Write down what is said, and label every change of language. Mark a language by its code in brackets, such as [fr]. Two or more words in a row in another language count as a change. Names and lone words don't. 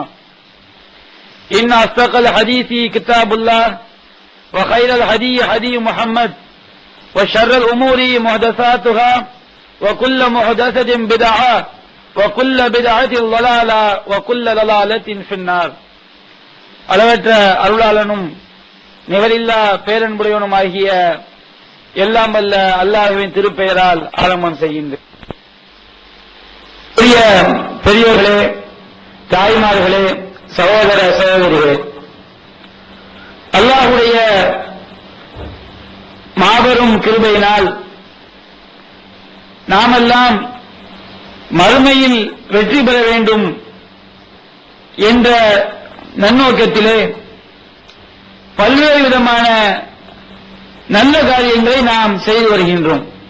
[ar] إن أصدق الحديث كتاب الله وخير الهدي هدي محمد وشر الأمور محدثاتها وكل محدثة بدعة وكل بدعة ضلالة وكل ضلالة في النار. [ta] அளவற்ற அருளாளனும் நிகரில்லா பேரன்புடையவனுமாகிய எல்லாம் வல்ல அல்லாஹ்வின் திருப்பெயரால் ஆரம்பம் செய்கின்றேன். பெரியோர்களே, தாய்மார்களே, சகோதர சகோதரிகளே, அல்லாஹ்வுடைய மாபெரும் கிருபையினால் நாமெல்லாம் மறுமையில் வெற்றி பெற வேண்டும் என்ற நன்னோக்கத்திலே பல்வேறு விதமான நல்ல காரியங்களை நாம் செய்து வருகின்றோம்.